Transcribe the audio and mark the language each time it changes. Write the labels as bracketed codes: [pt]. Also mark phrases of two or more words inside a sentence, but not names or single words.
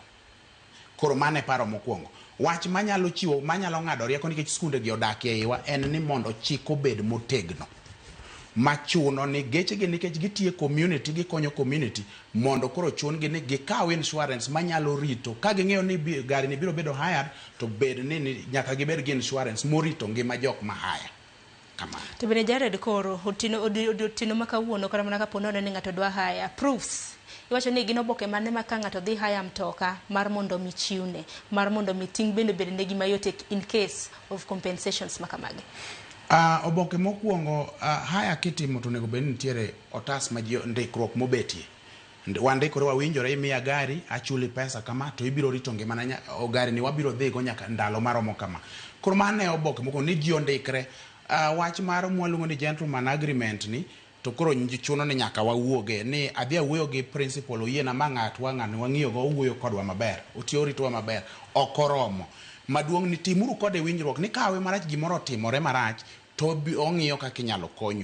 [luo] Koro mane paro mokwongo. Wach manyalo chiwo manyalo ng'ado rieko nikech skunde gi odakie iwa en ni mondo chik obed motegno machuno ni gechegi nikech gitie community gikonyo community mondo koro chun gi ni gikaw insurance manyalo rito ka ging'eyo ni gari ni biro bedo hired to bed ni nyaka gibed gi insurance morito ngima jok ma hire. To bende Jared koro otino makawuono kata mana kapo ni ng'ato dwa [en] hire proofs [luo] iwacho ni gin oboke mane ma ka ng'ato dhi hire mtoka mar mondo mi chiwne mar mondo mi ting bende bed ne gima yot [en] in case of compensations [luo] makamagi. Oboke mokwongo haya kitimo to nego bed nitiere otas ma ndikruok mobetie wandikore wawinjore imiya gari achuli pesa kama to ibiro rito ngimana gari ni wabiro dhigo nyaka ndalo maromo kama. Koro mane oboke mokwongo ni ji ondikre wach mar mwaluongo ni [en] gentleman agreement [luo] ni to koro chuno ni nyaka wawuoge ni adhi awuoyo gi principal oyiena ma ng'atwa ng'ani wang'iyogo owuoyo kodwa maber otiyo ritowa maber okoromo maduong' ni timuru kode winjruok ni kawe marach gimoro timore marach to ong'iyo kaka inyalo konyo.